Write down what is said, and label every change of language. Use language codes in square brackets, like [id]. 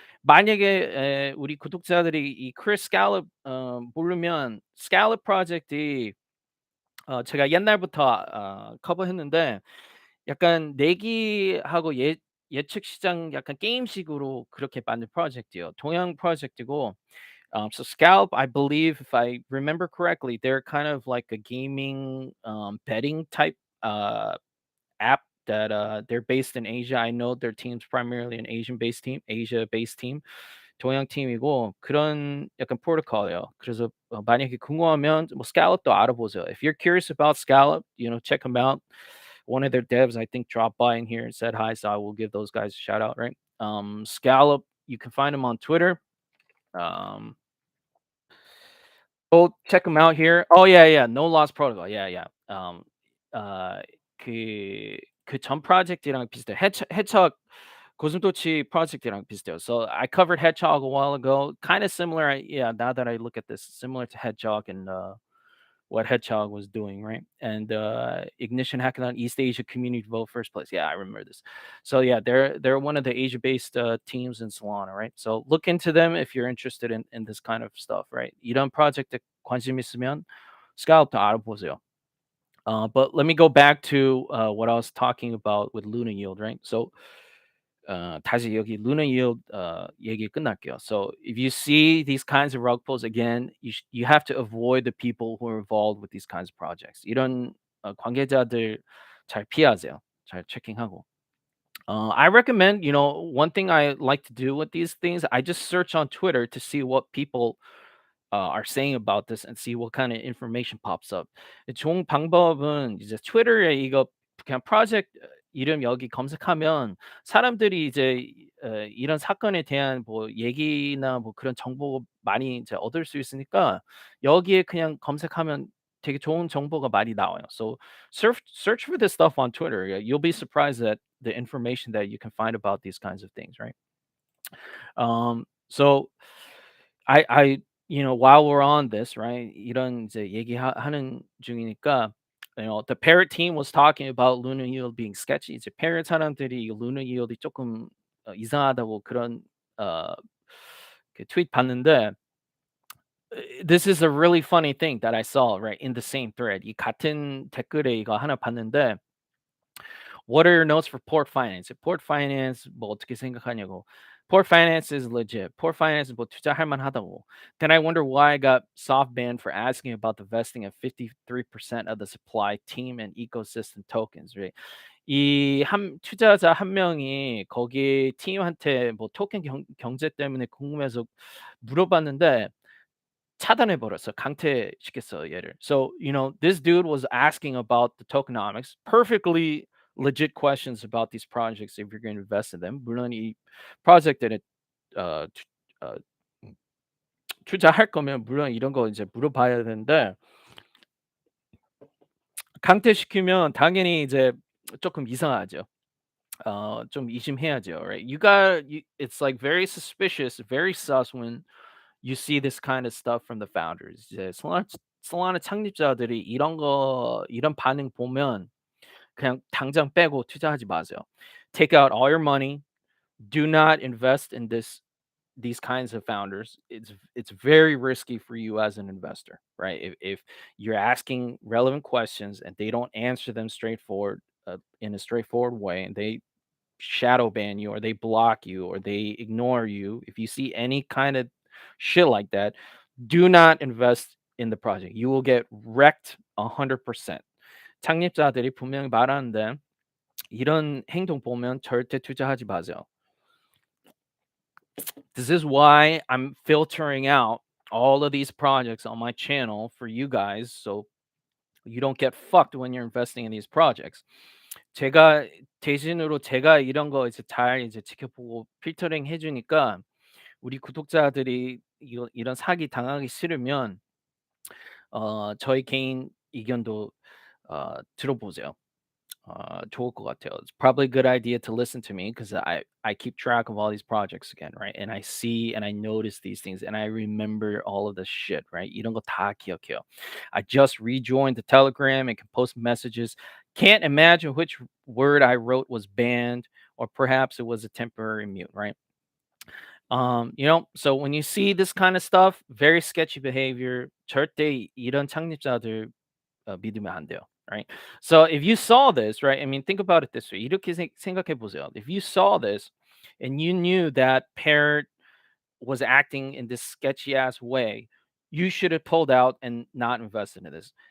[ko] 만약에 우리 구독자들이 이 크리스 스칼롭 모르면 스칼롭 프로젝트 제가 옛날부터 커버했는데 약간 내기하고 예측 시장 약간 게임식으로 그렇게 만든 프로젝트예요. 동양 프로젝트고 [en] so Scalp, I believe, if I remember correctly, they're kind of like a gaming betting type uh, app that they're based in Asia. I know their team's primarily an Asian-based team, Asia-based team, [ko] 동양 팀이고 그런 약간 프로토콜이에요. 그래서 만약에 궁금하면 뭐 Scallop도 알아보세요. [en] If you're curious about Scallop, check them out. One of their devs, I think, dropped by in here and said hi, so I will give those guys a shout out. Right? Scallop, you can find them on Twitter. Um, Go check them out here. Oh, yeah, yeah. No Lost Protocol. Yeah, yeah. [ko] 아 그 전 프로젝트랑 비슷해요. 해적 고슴도치 프로젝트랑 비슷해요. [en] So I covered Hedgehog a while ago. Kind of similar. Yeah, now that I look at this, similar to Hedgehog and what Hedgehog was doing, right? And Ignition Hackathon East Asia Community Vote first place. Yeah, I remember this. So yeah, they're one of the Asia-based teams in Solana, right? So look into them if you're interested in this kind of stuff, right? [ko] 이런 프로젝트 관심 있으면 스카우트 알아보세요. [en] But let me go back to what I was talking about with Luna Yield, right? [ko] So 다시 여기 Luna Yield 얘기 끝날게요. [en] So if you see these kinds of rug pulls again, you have to avoid the people who are involved with these kinds of projects. [ko] 이런 관계자들 잘 피하세요. 잘 체킹하고. [en] I recommend, one thing I like to do with these things, I just search on Twitter to see what people are saying about this and see what kind of information pops up. [ko] 좋은 방법은 이제 트위터에 이거 그냥 프로젝트 이름 여기 검색하면 사람들이 이제 이런 사건에 대한 뭐 얘기나 뭐 그런 정보 많이 이제 얻을 수 있으니까 여기에 그냥 검색하면 되게 좋은 정보가 많이 나와요. [en] So search for this stuff on Twitter. You'll be surprised at the information that you can find about these kinds of things, right? So I while we're on this, right? [ko] 이런 이제 하는 중이니까 [en] the Parrot team was talking about Luna Yield being sketchy. [ko] 이제 Parrot 사람들이 이 Luna Yield이 조금 이상하다고 그런 어 그 트윗 봤는데 [en] this is a really funny thing that I saw right in the same thread. [ko] 이 같은 댓글에 이거 하나 봤는데 [en] what are your notes for port finance? [ko] port finance 뭐 어떻게 생각하냐고. [en] Port finance is legit. [ko] Port finance 뭐 투자할 만하다고. [en] Then I wonder why I got soft banned for asking about the vesting of 53% of the supply team and ecosystem tokens. Right? [ko] 이 투자자 한 명이 거기 팀한테 뭐 토ken 경제 때문에 궁금해서 물어봤는데 차단해 버렸어. 강퇴시켰어 얘를. [en] So, this dude was asking about the tokenomics, perfectly legit questions about these projects if you're going to invest in them. [ko] 물론 이 프로젝트에 어 투 어 투자할 거면 물론 이런 거 이제 물어봐야 되는데 강퇴시키면 당연히 이제 조금 이상하죠. 좀 의심해야죠, right? [en] It's like very suspicious, very sus when you see this kind of stuff from the founders. [ko] 이제 솔라나 창립자들이 이런 반응 보면 그냥 당장 빼고 투자하지 마세요. [en] Take out all your money. Do not invest in these kinds of founders. It's very risky for you as an investor, right? If you're asking relevant questions and they don't answer them straightforward in a straightforward way, and they shadow ban you or they block you or they ignore you, if you see any kind of shit like that, do not invest in the project. You will get wrecked 100%. [ko] 창립자들이 분명히 말하는데 이런 행동 보면 절대 투자하지 마세요. [en] This is why I'm filtering out all of these projects on my channel for you guys so you don't get fucked when you're investing in these projects. [ko] 제가 대신으로 제가 이런 거 이제 잘 이제 지켜보고 필터링 해 주니까 우리 구독자들이 이런 사기 당하기 싫으면 저희 개인 의견도 들어보세요. 좋을 것 같아요. [en] It's probably a good idea to listen to me because I keep track of all these projects again, right? And I see and I notice these things and I remember all of this shit, right? [ko] 이런 거 다 기억해요. [en] I just rejoined the Telegram and can post messages. Can't imagine which word I wrote was banned, or perhaps it was a temporary mute, right? So when you see this kind of stuff, very sketchy behavior. [ko] 절대 이런 창립자들 믿으면 안 돼요. [en] Right. So if you saw this, right? I mean, think about it this way. [ko] 이렇게 생각해 보세요. [en] If you saw this and you knew that Parrot was acting in this sketchy ass way, you should have pulled out and not invested in this.